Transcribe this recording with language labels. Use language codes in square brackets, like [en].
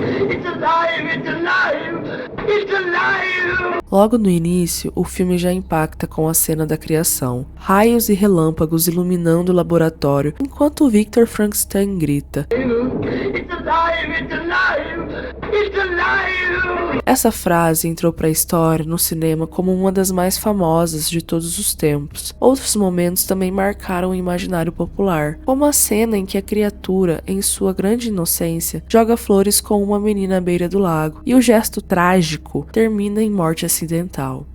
[en] It's alive, it's alive, it's alive. [pt] Logo no início, o filme já impacta com a cena da criação. Raios e relâmpagos iluminando o laboratório, enquanto Victor Frankenstein grita. [en] It's alive, it's alive, it's alive. [pt] Essa frase entrou para a história no cinema como uma das mais famosas de todos os tempos. Outros momentos também marcaram o imaginário popular, como a cena em que a criatura, em sua grande inocência, joga flores com uma menina à beira do lago, e o gesto trágico termina em morte acidental.